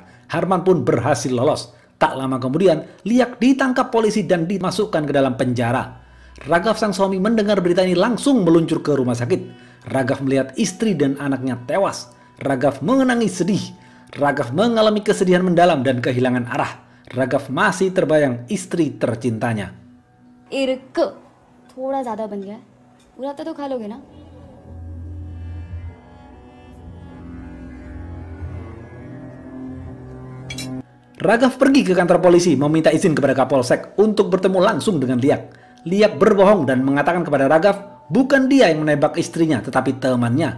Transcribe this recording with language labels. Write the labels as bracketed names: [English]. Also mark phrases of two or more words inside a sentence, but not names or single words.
[Indonesian] Harman pun berhasil lolos. Tak lama kemudian, Liak ditangkap polisi dan dimasukkan ke dalam penjara. Raghav sang suami mendengar berita ini langsung meluncur ke rumah sakit. Raghav melihat istri dan anaknya tewas. Raghav menangis sedih. Raghav mengalami kesedihan mendalam dan kehilangan arah. Raghav masih terbayang istri tercintanya. [Hindi] इर्क थोड़ा ज्यादा बन गया है पूरा तो खा लोगे ना [Indonesian] Raghav pergi ke kantor polisi meminta izin kepada Kapolsek untuk bertemu langsung dengan Liak. Liak berbohong dan mengatakan kepada Raghav bukan dia yang menembak istrinya tetapi temannya.